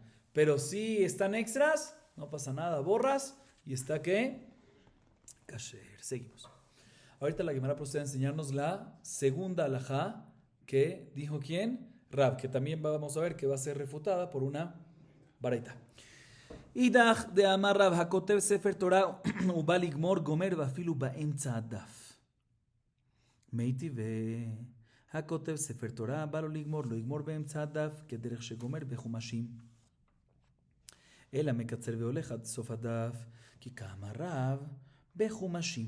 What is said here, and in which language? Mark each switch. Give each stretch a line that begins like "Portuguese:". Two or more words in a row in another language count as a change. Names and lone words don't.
Spanish: Pero si están extras, no pasa nada, borras y está que kasher. Seguimos. Ahorita la Gemara procede a enseñarnos la segunda alajá que dijo ¿quién? Rab, que también vamos a ver que va a ser refutada por una baraita.
Hebrew: ואידך דאמר רב הכותב ספר תורה ובא לגמור גומר ואפילו באמצע הדף. מייתי והכותב ספר תורה בא לו לגמור, לא יגמור באמצע הדף כדרך שגומר בחומשים. אלא מקצר והולך עד סוף הדף, כי כאמר רב בחומשים.